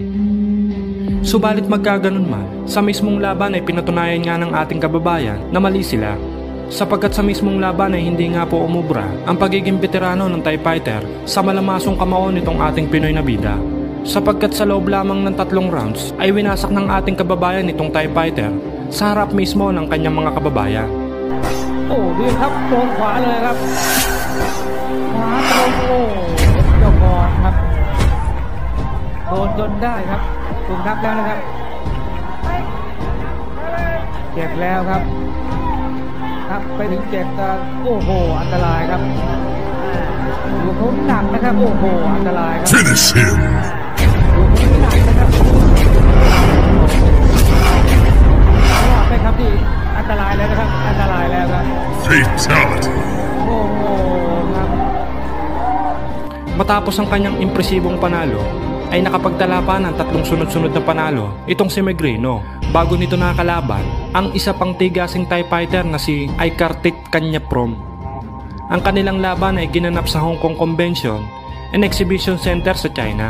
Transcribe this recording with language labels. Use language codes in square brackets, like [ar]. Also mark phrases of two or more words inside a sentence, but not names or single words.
[tl] Subalit magkaganon man, sa mismong laban ay pinatunayan nga ng ating kababayan na mali sila, sapagkat sa mismong laban ay hindi nga po umubra ang pagiging veterano ng [en] Thai fighter [tl] sa malamasong kamao nitong ating Pinoy na bida, sapagkat sa loob lamang ng 3 rounds ay winasak ng ating kababayan nitong [en] Thai fighter [tl] sa harap mismo ng kanyang mga kababayan. [th] Di ครับโดนขวาเลยครับขวาตรงเจ้าก่อนครับโดนจนได้ครับถูกนับแล้วนะครับเจ็บแล้วครับนับไปถึง7แต่อันตรายครับดูเขาหนักนะครับอันตรายครับ [en] Finish him [th] ดูเขาหนักนะครับรอดไหมครับที่อันตรายแล้วนะครับอันตรายแล้วครับ [en] Fatality [th] ครับ [tl] Matapos ang kanyang impresibong panalo, ay nakapagtala pa ng 3 sunod-sunod na panalo itong si Megrino bago nito nakalaban ang isa pang tigasing [en] Thai fighter [tl] na si Aikartit Kanyaprom. Ang kanilang laban ay ginanap sa Hong Kong Convention and Exhibition Center sa China.